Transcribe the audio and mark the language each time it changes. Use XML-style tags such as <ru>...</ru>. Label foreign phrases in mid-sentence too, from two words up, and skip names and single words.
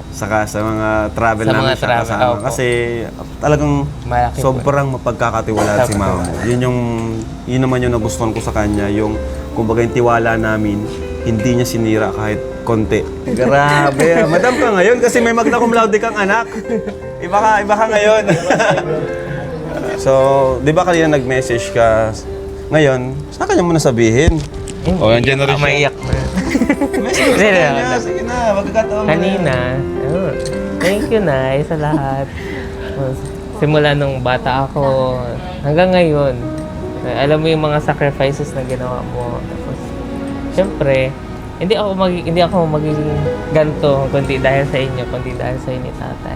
<tl>Saka sa mga travel Sa namin mga siya travel, kasama. opo. Kasi talagang Malaki po. sobrang mapagkakatiwalaan si Mama. Yun naman yung nagustuhan ko sa kanya. Yung, kumbaga yung tiwala namin, hindi niya sinira kahit konti. Grabe. Madam ka ngayon kasi may</tl> <la>magna cum laude</la> <tl>kang anak. Iba ka ngayon. So, di ba kanina nag-message ka? Ngayon, sa kanya mo na sabihin. Oh, yan generation. Maiyak na. Sige na, magkakataon mo na. Kanina,</tl> <en>thank you,</en> <tl>Nay, sa lahat. Simula nung bata ako, hanggang ngayon, alam mo yung mga sacrifices na ginawa mo. Tapos, syempre, hindi ako magiging ganito kundi dahil sa inyo, kundi dahil sa inyo, tatay.</tl>